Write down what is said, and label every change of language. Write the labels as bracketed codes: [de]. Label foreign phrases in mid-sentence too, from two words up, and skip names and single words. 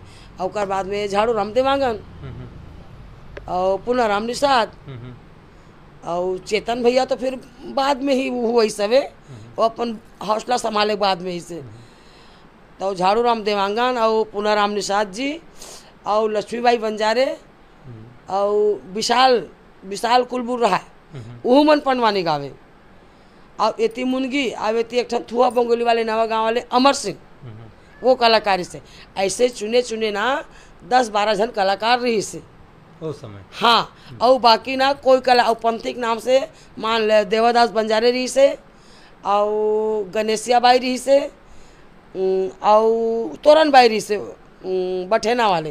[hne] और बाद में झाड़ू राम देवांगन और पुनः राम निषाद और चेतन भैया तो फिर बाद में ही वो वही सबे वो अपन हौसला संभाले बाद में ही से। तो झाड़ू राम देवांगन और पुनः राम निषाद जी और लक्ष्मीबाई बंजारे और विशाल कुलबुर रहा वो मन पंडवानी गावे। और एती मुनगी और एती एक थुआ बंगोली वाले नवा गाँव वाले अमर सिंह वो कलाकारी से ऐसे चुने ना 10-12 जन कलाकार रही से उस समय। हाँ, और बाकी ना कोई कला और पंथी के नाम से मान ले देवादास बंजारे रही से और गणेशिया बाई रही से और तोरन बाई रही से बठेना वाले।